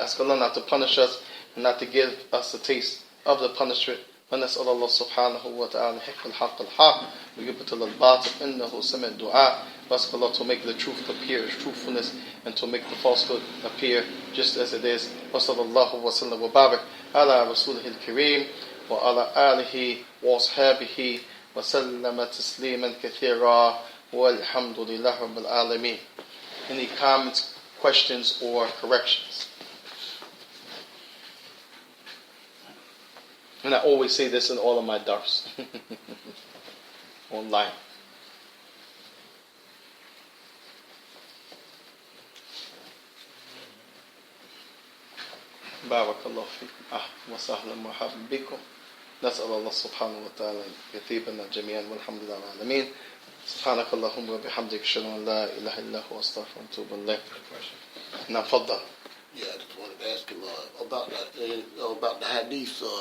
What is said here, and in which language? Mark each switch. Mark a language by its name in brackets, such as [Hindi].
[English] Ask Allah not to punish us and not to give us a taste of the punishment. [Arabic] ونسأل الله سبحانه وتعالى حق الحق الحق ويبطل الباطل إنه سمع الدعاء. [English] Ask Allah to make the truth appear as truthfulness and to make the falsehood appear just as it is. [Arabic] وصلى الله وسلم وبارك على رسوله الكريم وعلى آله وأصحابه وسلم تسليما كثيرا والحمد لله رب العالمين. [English] Any comments, questions, or corrections? And I always say this in all of my dars online. [Arabic] Barakallahu fikum. Wa sahlan wa marhaban bikum. نسأل الله سبحانه وتعالى يثيبنا جميعا والحمد لله العالمين. سبحانك اللهم وبحمدك أشهد أن لا إله إلا أنت أستغفرك وأتوب إليك. نعم تفضل. [English] Yeah, I just wanted to ask him about the hadith.